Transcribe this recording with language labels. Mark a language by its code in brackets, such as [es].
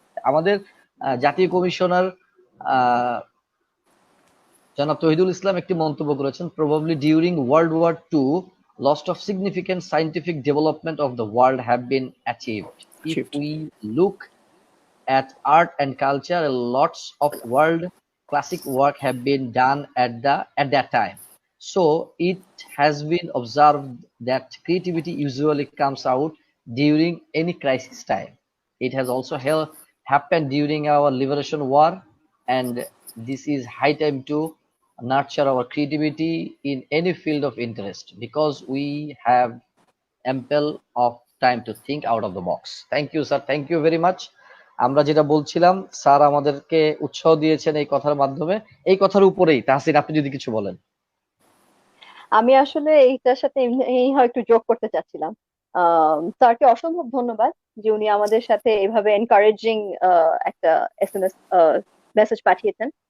[bn] আমাদের জাতীয় কমিশনার জনাব তহিদুল ইসলাম একটি মন্তব্য করেছেন, [en] Probably during world war two lots of significant scientific development of the world have been achieved. If we look at art and culture, lots of world classic work have been done at that time. So it has been observed that creativity usually comes out during any crisis time. It has also happened during our liberation war, and this is high time to nurture our creativity in any field of interest, because we have ample of time to think out of the box. Thank you, sir. Thank you very much. [bn] আমরা যেটা বলছিলাম, sir আমাদেরকে উৎসাহ দিয়েছেন এই কথার মাধ্যমে। এই কথার উপরেই তাহসিন, আপনি যদি কিছু বলেন। আমি আসলে এইটার সাথে এই একটু যোগ করতে চাচ্ছিলাম। স্যারকে অসম্ভব ধন্যবাদ যে উনি আমাদের সাথে এভাবে এনকারেজিং একটা এসএমএস মেসেজ পাঠিয়েছেন।